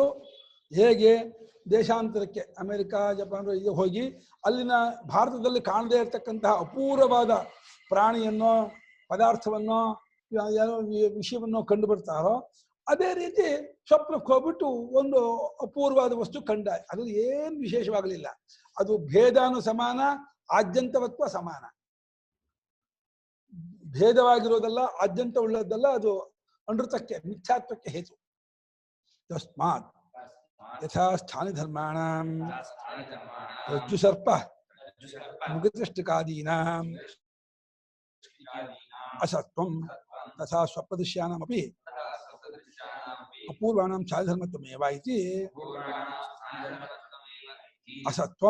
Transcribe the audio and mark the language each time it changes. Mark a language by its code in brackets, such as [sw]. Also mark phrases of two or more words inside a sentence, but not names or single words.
[kn] ಹೇಗೆ ದೇಶಾಂತರಕ್ಕೆ ಅಮೆರಿಕಾ ಜಪಾನ್ ಹೋಗಿ ಅಲ್ಲಿನ ಭಾರತದಲ್ಲಿ ಕಾಣದೇ ಇರತಕ್ಕಂತಹ ಅಪೂರ್ವವಾದ ಪ್ರಾಣಿಯನ್ನೋ ಪದಾರ್ಥವನ್ನೋ ಏನೋ ವಿಷಯವನ್ನೋ ಕಂಡು ಬರ್ತಾರೋ, ಅದೇ ರೀತಿ ಸ್ವಪ್ನಕ್ಕೆ ಹೋಗ್ಬಿಟ್ಟು ಒಂದು ಅಪೂರ್ವವಾದ ವಸ್ತು ಕಂಡ. ಅದು ಏನು ವಿಶೇಷವಾಗಲಿಲ್ಲ, ಅದು ಭೇದಾನು ಸಮಾನ, ಆದ್ಯಂತವತ್ವ ಸಮಾನ. ಭೇದವಾಗಿರೋದಲ್ಲ, ಆದ್ಯಂತ ಉಳ್ಳದಲ್ಲ, ಅದು ಅನೃತಕ್ಕೆ ಮಿಥ್ಯಾತ್ವಕ್ಕೆ ಹೇತು. [sa] ತಸ್ಮಾತ್ ಯಥಾ ಸ್ಥಾನಿ ಧರ್ಮಾಣಾಂ ರಜ್ಜು ಸರ್ಪ ಮುಖದೃಷ್ಟಿಕಾದೀನಾಂ ಅಸತ್ವಂ ತಥಾ ಸ್ವಪ್ನದೃಶ್ಯಾನಾಮಪಿ ಅಪೂರ್ವಾಣಾಂ ಛಾಯಾಧರ್ಮತ್ವಮೇವ ಇತಿ ಅಸತ್ವಂ.